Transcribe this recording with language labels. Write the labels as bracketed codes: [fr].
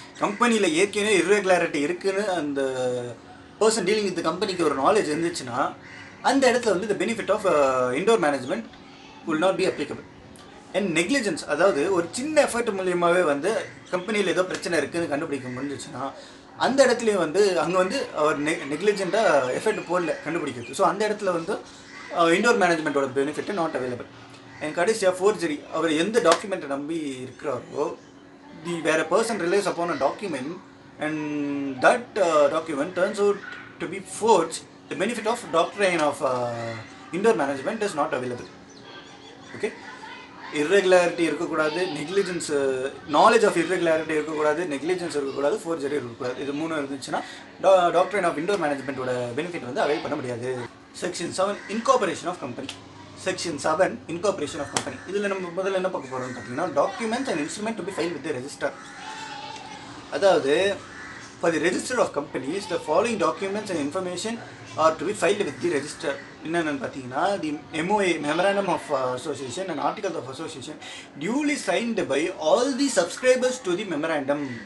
[ta] கம்பெனியில் ஏற்கனவே இர்ரெகுலாரிட்டி இருக்குன்னு அந்த பர்சன் டீலிங் வித் கம்பெனிக்கு ஒரு நாலேஜ் இருந்துச்சுன்னா, அந்த இடத்துல வந்து இந்த benefit of indoor management [en] Will not be applicable. [ta] And negligence, அதாவது ஒரு சின்ன எஃபர்ட் மூலியமாகவே வந்து கம்பெனியில் ஏதோ பிரச்சனை இருக்குதுன்னு கண்டுபிடிக்க முடிஞ்சிச்சுன்னா, அந்த இடத்துலையும் வந்து அங்கே வந்து அவர் நெக்லிஜென்ட்டாக எஃபர்ட் போடல கண்டுபிடிக்கிறது. ஸோ அந்த இடத்துல வந்து indoor மேனேஜ்மெண்ட்டோட [en] Benefit not available. [ta] And கடைசியாக ஃபோர்ஜரி. அவர் எந்த டாக்குமெண்ட்டை நம்பி இருக்கிறாரோ, [en] where a person relies upon a document and that document turns out to be forged, the benefit of doctrine of indoor management is not available. [ta] Okay, irregularity இருக்கக்கூடாது, negligence, knowledge of irregularity இருக்கக்கூடாது, negligence இருக்கக்கூடாது, forgery இருக்கக்கூடாது. இது மூணு இருந்துச்சுன்னா [en] doctrine of indoor மேனேஜ்மெண்ட்டோட [ta] benefit வந்து avail பண்ண முடியாது. [en] Section 7 incorporation of company. Section 7 incorporation of company. [ta] இதில் நம்ம முதல்ல என்ன பார்க்க போகிறோம்னு பார்த்தீங்கன்னா, [en] Documents and instrument to be file with the register. அதாவது for the register of companies, the following documents and information are to be filed with the register. [ta] என்னென்னு பார்த்தீங்கன்னா, [en] the MOA, Memorandum of Association and Articles of Association duly signed by all the subscribers to the memorandum.